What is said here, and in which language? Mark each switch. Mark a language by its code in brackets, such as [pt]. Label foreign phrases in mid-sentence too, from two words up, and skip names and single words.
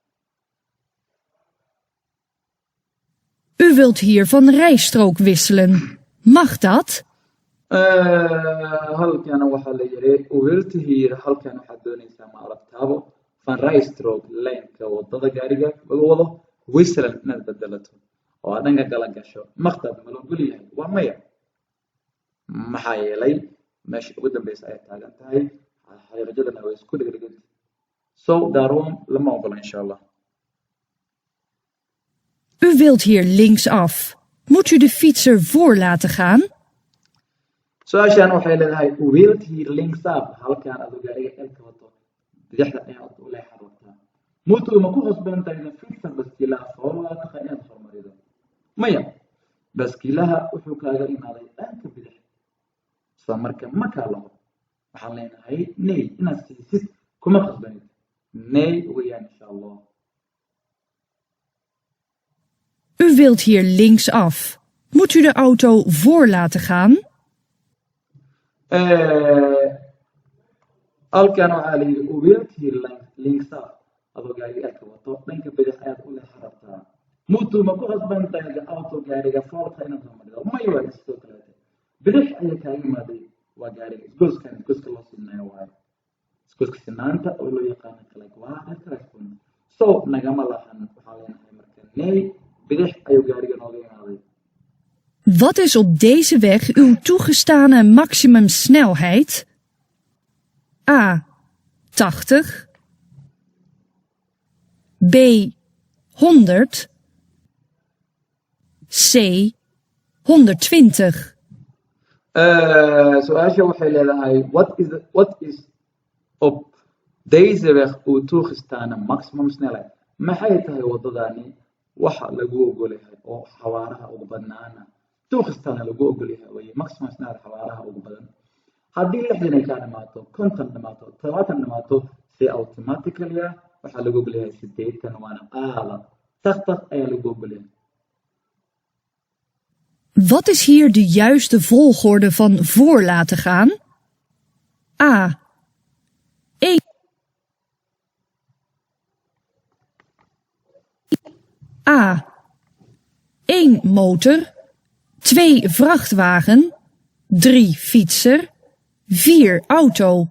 [nl] U wilt hier van rijstrook wisselen. Mag dat? [so] halkan waxaa la yidhi [nl] u wilt hier [so] halkan waxaad doonaysaa ma aragtaabo [nl] van rijstrook [so] leenka wadada gaariga lagu wado wisselen inaad bedelato oo aad dhanka kala gasho maqdad ma la ogol yahay waa maya maxaa yeelay meesha ugu dambeysa ay taagan tahay xariiqadana way isku dhegdheganta so daaroon lama ogola [ar] إن شاء الله [nl] U wilt hier linksaf. Moet u de fietser voor laten gaan? [so] su-aashan waxay leedahay [nl] u wilt hier linksaf [so] halkan adoo gaariga elka wato bidixda ayaad u leexan rabtaa mutu ma ku khasban tahay fietser baskiilaha foolaadaka inaad hormarido maya baskiilaha wuxuu kaaga imaaday dhanka bidix so marka ma kaa laho waxaan leenahay nay inaad siisid kuma khasbanid nay weyaan [ar] إن شاء الله [nl] U wilt hier linksaf. Moet u de auto voor laten gaan? [so] halkan waxaa la yidhi [nl] u wilt hier linksaf [so] adoo gaariga elka wato dhanka bidix ayaad u leexan rabtaa mutu ma ku khasban tahay auto gaariga foolka inaad hormarido may waa sidoo kaleete bidix ayaa kaaga imaaday waa gaariga isgoyska loo siinayo waayo isgoyska sinaanta oo loo yaqaano kale waa halkaasun so nagama lahan waxaa leenahay marka nay bidix ayuu gaariga nooga imaaday [nl] Wat is op deze weg uw toegestane maximumsnelheid? A. 80, B 100, C 120. [so] su-aasha waxay leedahay [nl] what is op deze weg u toegestane maximum snelheid [so] maxay tahay wadadani waxa lagu ogol yahay oo xawaaraha ugu badnaana toegestane lagu ogol yahay way [nl] maximum snelheid [so] xawaaraha ugu badan haddii 60 ay ka dhamaato 50 dhamaato 70 dhamaato si automatically waxa lagu ogol yahay 80 waana aala 80 ayaa lagu ogol yahay. [nl] Wat is hier de juiste volgorde van voor laten gaan? A. 1. A. 1 motor, 2 vrachtwagen, 3 fietser, 4 auto.